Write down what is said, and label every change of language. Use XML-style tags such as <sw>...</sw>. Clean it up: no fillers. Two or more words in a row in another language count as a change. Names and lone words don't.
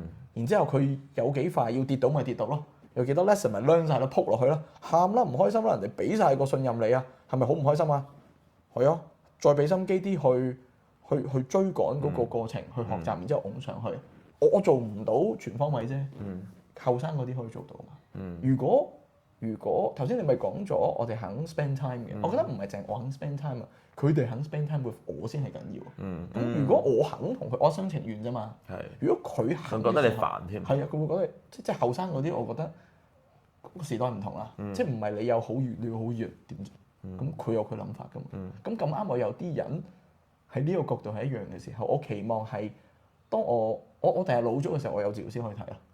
<yue>然之後佢有幾快要跌倒咪跌倒咯，有幾多 lesson 咪 learn 曬咯，撲落去啦，喊啦唔開心啦，人哋俾晒個信任你啊，係咪好唔開心啊？係啊，再俾心機啲去追趕嗰個過程，去學習，然之後拱上去。我做唔到全方位啫，後生嗰啲可以做到嘛。如果頭先你咪講咗，我哋肯</yue> <en>spend time</en> <yue>嘅，我覺得唔係淨係我肯</yue> <en>spend time</en> <yue>啊，佢哋肯</yue> <en>spend time with</en> <yue>我先係緊要。咁如果我肯同佢，我一廂情願啫嘛。如果佢肯，仲覺得你煩添。係啊，佢會覺得即係後生嗰啲，我覺得個時代唔同啦，即係唔係你有好遠，你要好遠點啫？咁佢有佢諗法㗎嘛。咁咁啱，我有啲人喺呢個角度係一樣嘅時候，我期望係當我第日老咗嘅時候，我有治療師可以睇啦。</yue>